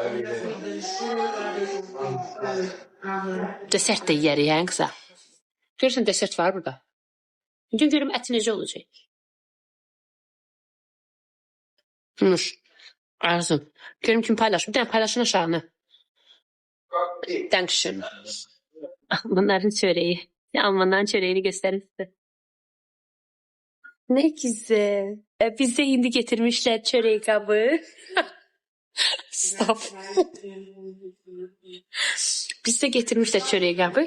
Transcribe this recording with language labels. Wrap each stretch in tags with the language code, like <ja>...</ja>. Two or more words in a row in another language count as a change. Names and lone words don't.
<az>Desert də yiyərik, hə qıza? Görürsən, desert var burada. İndi görüm əti necə olacaq. Nuş, Arzum. Görüm kim paylaşır. Bir dənə paylaşın aşağını. Dankeschön.</az> <tr>Bunların çöreği. Almanların çöreğini gösterin size. Ne güzel. Bize hindi getirmişler çörek kabı. Stop. Bize getirmişler çörek kabı.</tr>